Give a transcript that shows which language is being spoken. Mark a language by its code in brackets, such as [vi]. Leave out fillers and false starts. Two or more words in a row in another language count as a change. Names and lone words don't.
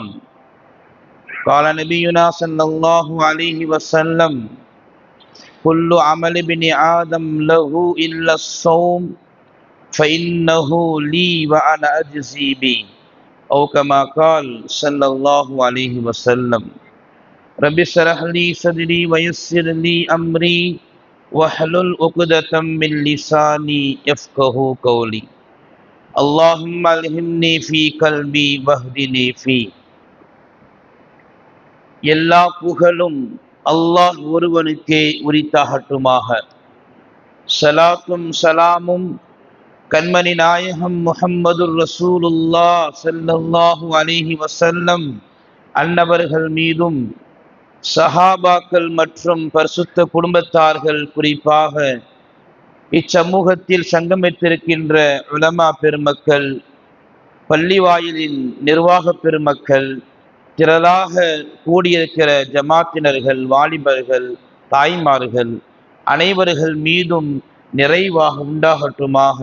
[ar] قال نبينا صلى الله عليه وسلم كل عمل ابن آدم له إلا الصوم فإنه لي وأنا أجزي به أو كما قال صلى الله عليه وسلم. رب اشرح لي صدري ويسر لي أمري واحلل عقدة من لساني يفقه قولي. اللهم الهمني في قلبي واهدني فيه. [ta] எல்லா புகழும் அல்லாஹ் ஒருவனுக்கே உரித்தாகட்டுமாக. ஸலாத்தும் ஸலாமும் கண்மணி நாயகம் [ar] محمد رسول الله صلى الله عليه [ta] வஸல்லம் அன்னவர்கள் மீதும் சஹாபாக்கள் மற்றும் பரிசுத்த குடும்பத்தார்கள் குறிப்பாக இச்சமூகத்தில் சங்கமித்திருக்கின்ற உலமா பெருமக்கள், பள்ளிவாயிலின் நிர்வாக பெருமக்கள், திரளாக கூடியிருக்கிற ஜமாத்தினர்கள், வாலிபர்கள், தாய்மார்கள் அனைவர்கள் மீதும் நிறைவாக உண்டாகட்டுமாக.